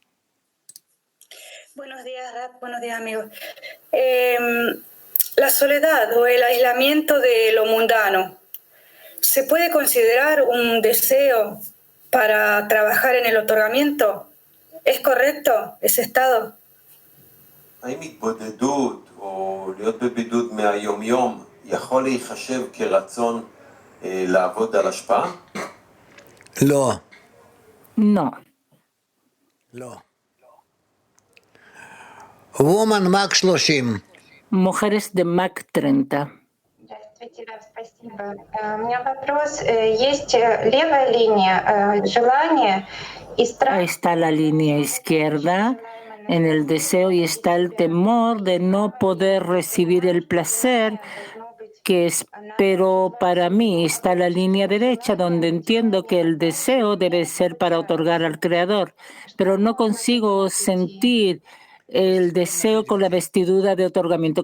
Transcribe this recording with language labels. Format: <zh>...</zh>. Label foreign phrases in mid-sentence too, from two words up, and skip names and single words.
<es>Buenos días, Rab. Buenos días, amigos. La soledad o el aislamiento de lo mundano, ¿se puede considerar un deseo para trabajar en el otorgamiento? ¿Es correcto ese estado?</es> <he>האם התבודדות או להיות בבידוד מהיום-יום יכול להיחשב כרצון לעבוד על השפעה? לא.</he> <es>No.</es> <he>לא.</he> <en>Woman Mac 30.</en> <es>Mujeres de Mac 30.</es> <ru>Здравствуйте, Рав, спасибо. У меня вопрос. Есть левая линия желания и страх.</ru> <es>Ahí está la línea izquierda en el deseo y está el temor de no poder recibir el placer que espero para mí. Está la línea derecha donde entiendo que el deseo debe ser para otorgar al Creador, pero no consigo sentir el deseo con la vestidura de otorgamiento.</es>